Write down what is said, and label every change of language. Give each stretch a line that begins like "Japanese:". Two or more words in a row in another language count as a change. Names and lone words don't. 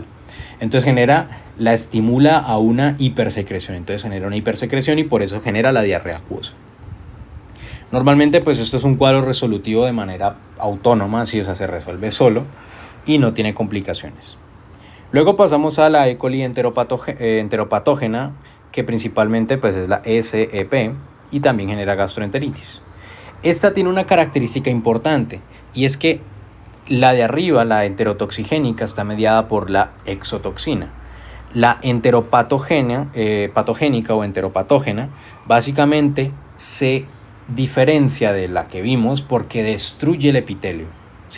Spanish: Entonces la estimula a una hipersecreción, entonces genera una hipersecreción y por eso genera la diarrea acuosa. Normalmente pues esto es un cuadro resolutivo de manera autónoma, ¿sí? O sea, se resuelve solo y no tiene complicaciones. Luego pasamos a la E. coli enteropatógena, que principalmente pues es la SEP y también genera gastroenteritis. Esta tiene una característica importante y es que la de arriba, la enterotoxigénica, está mediada por la exotoxina. La patogénica o enteropatógena básicamente se diferencia de la que vimos porque destruye el epitelio, ¿sí?